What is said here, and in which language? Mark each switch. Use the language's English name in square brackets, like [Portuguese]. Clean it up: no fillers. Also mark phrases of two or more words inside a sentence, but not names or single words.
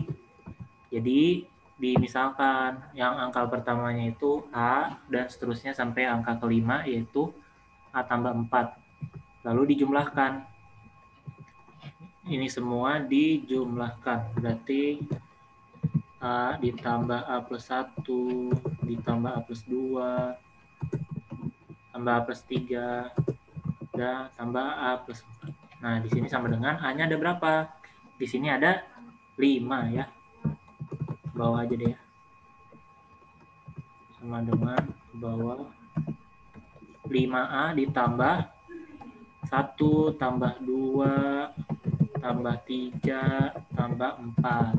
[Indonesian] Jadi dimisalkan yang angka pertamanya itu A dan seterusnya sampai angka kelima yaitu A tambah 4. Lalu dijumlahkan. Ini semua dijumlahkan. Berarti A ditambah A plus 1 ditambah A plus 2 tambah A plus 3 dan tambah A plus 4. Nah, di sini sama dengan A-nya ada berapa? Di sini ada 5 ya. Bawah aja deh ya. Sama dengan bawah 5A ditambah 1 tambah 2 tambah 3 tambah 4.